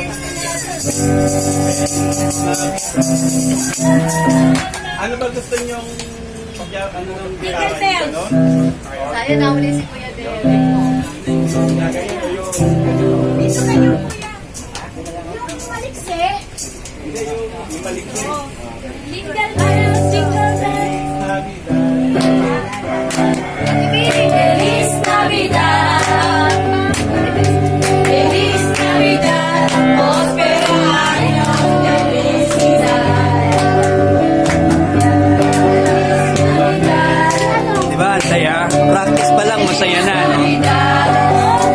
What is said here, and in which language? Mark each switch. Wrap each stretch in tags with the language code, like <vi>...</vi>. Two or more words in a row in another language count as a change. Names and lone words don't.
<tl>Ano ba gusto niyong ano nung gitara niyo no? Sayang na uli si Kuya Derek. Gagawin mo yung Dito kayo, Kuya. Yung maliksi. hindi yung malikli. Legal tayo,</tl> <en>single life.</en> <es>Feliz Navidad. Feliz Navidad. Prospero año de felicidad.</es> <tl>Di ba? Ang saya. Practice pa lang, masaya na. No? Navidad.</tl>